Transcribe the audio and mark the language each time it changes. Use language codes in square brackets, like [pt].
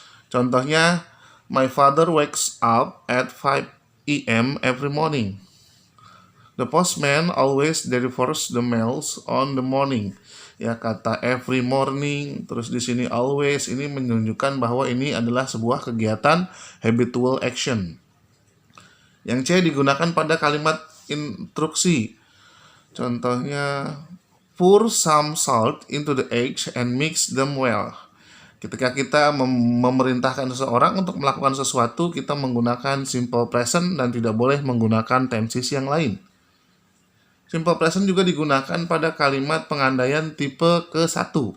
[en] Contohnya, my father wakes up at 5 a.m. every morning. The postman always delivers the mails on the morning. [id] Ya, kata every morning, terus di sini always, ini menunjukkan bahwa ini adalah sebuah kegiatan habitual action. Yang C digunakan pada kalimat instruksi. [en] Contohnya, pour some salt into the eggs and mix them well. [id] Ketika kita memerintahkan seseorang untuk melakukan sesuatu, kita menggunakan simple present dan tidak boleh menggunakan tenses yang lain. Simple present juga digunakan pada kalimat pengandaian tipe ke-1.